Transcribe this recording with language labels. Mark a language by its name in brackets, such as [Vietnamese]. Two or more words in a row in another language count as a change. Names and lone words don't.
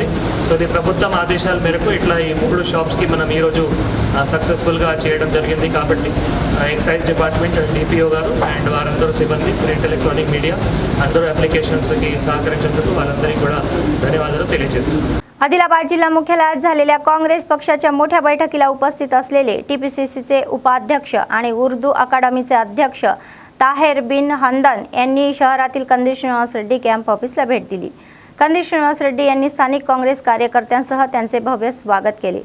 [Telugu] సో ఇది ప్రభుత్వం ఆదేశాల మేరకు ఇట్లా ఈ 3 షాప్స్కి మనం ఈరోజు సక్సెస్ఫుల్గా చేయడం జరిగింది. కాబట్టి [English] excise department DPO [Telugu] గారు అండ్ వారందరూ సిబ్బంది [English] print electronic media [Telugu] అందరూ అప్లికేషన్స్కి సహకరించేందుకు వాళ్ళందరికీ కూడా ధన్యవాదాలు తెలియజేస్తున్నాను. [Marathi] आदिलाबाद जिल्हा मुख्यालयात झालेल्या काँग्रेस पक्षाच्या मोठ्या बैठकीला उपस्थित असलेले टीपीसीसीचे उपाध्यक्ष आणि उर्दू अकादमीचे अध्यक्ष ताहेर बिन हंदन यांनी शहरातील कंदिल श्रीनिवास रेड्डी [English] camp officeला [Marathi] भेट दिली. कंदी श्रीनिवास रेड्डी यांनी स्थानिक काँग्रेस कार्यकर्त्यांसह त्यांचे भव्य स्वागत केले।